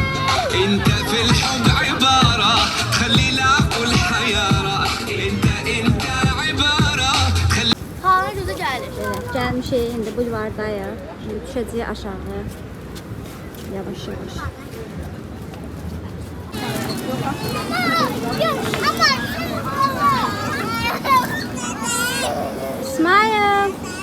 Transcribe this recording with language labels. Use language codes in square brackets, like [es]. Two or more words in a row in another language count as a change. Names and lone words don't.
[ar] انت في الحب عبارة خلي العقل حيارة انت [az] şey indi bulvardayıq. Şimdi düşəcəyik aşağı. Yavaş yavaş. Smile.